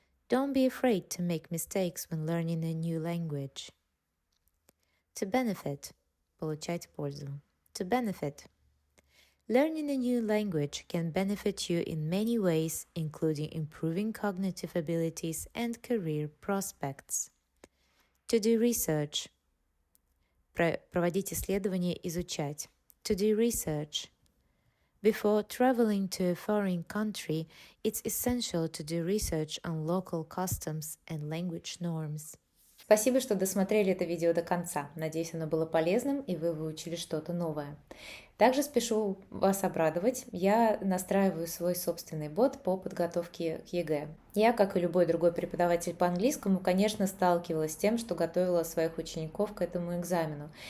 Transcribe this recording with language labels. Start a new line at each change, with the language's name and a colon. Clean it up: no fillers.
English: Don't be afraid to make mistakes when learning a new language. To benefit –
Russian: получать пользу.
English: To benefit. Learning a new language can benefit you in many ways, including improving cognitive abilities and career prospects. To do research.
Russian: Проводить исследования, изучать.
English: To do research. Before traveling to a foreign country, it's essential to do research on local customs and language norms.
Russian: Спасибо, что досмотрели это видео до конца. Надеюсь, оно было полезным и вы выучили что-то новое. Также спешу вас обрадовать. Я настраиваю свой собственный бот по подготовке к ЕГЭ. Я, как и любой другой преподаватель по английскому, конечно, сталкивалась с тем, что готовила своих учеников к этому экзамену.